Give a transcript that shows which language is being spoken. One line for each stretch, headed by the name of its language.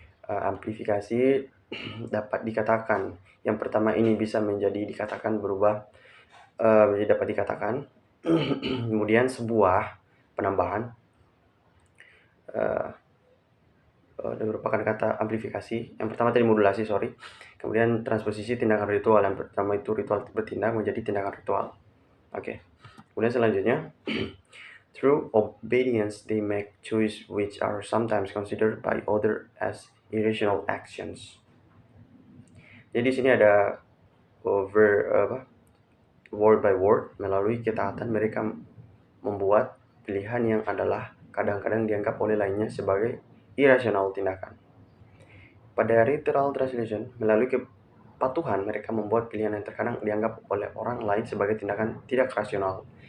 Indonesian: Amplifikasi dapat dikatakan, yang pertama ini bisa menjadi dikatakan berubah menjadi dapat dikatakan. Kemudian sebuah penambahan merupakan kata amplifikasi. Yang pertama tadi modulasi, kemudian transposisi tindakan ritual. Yang pertama itu ritual bertindak menjadi tindakan ritual. Oke. Kemudian selanjutnya,
English: through obedience they make choice which are sometimes considered by others as irrational actions.
Indonesian: Jadi di sini ada word by word, melalui ketaatan mereka membuat pilihan yang adalah kadang-kadang dianggap oleh lainnya sebagai irasional tindakan. Pada literal translation, melalui kepatuhan mereka membuat pilihan yang terkadang dianggap oleh orang lain sebagai tindakan tidak rasional.